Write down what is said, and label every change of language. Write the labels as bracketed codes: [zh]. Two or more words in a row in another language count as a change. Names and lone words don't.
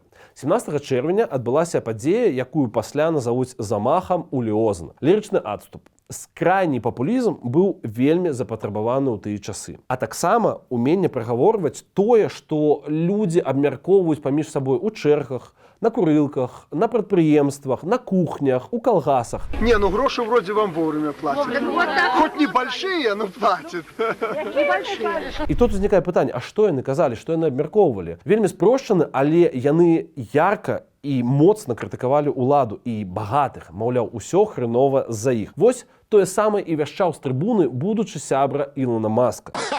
[be] 17 чэрвеня адбылася падзея, якую пасля назавуць замахам у Ліозна. Лірычны адступ. Скрайні папулізм быў вельмі запатрабаваны ў тыя часы. А таксама уменне прагаворваць тое, што людзі абмяркоўваюць паміж сабой у чэргах, на курылках, на прадпрыемствах, на кухнях, у калгасах. [ru] Не, ну гроши вроде вам вовремя платят. Хоть небольшие, но платят. [be] І тут узнікае пытанне, а што яны казалі, што яны абмяркоўвалі? Вельмі спрошчаны, але яны ярка і моцна крытыкавалі ўладу і багатых, маўляў, усё хрэнова з-за іх. Вось тое самае і вяшчаў з трыбуны будучы сябра Ілона Маска.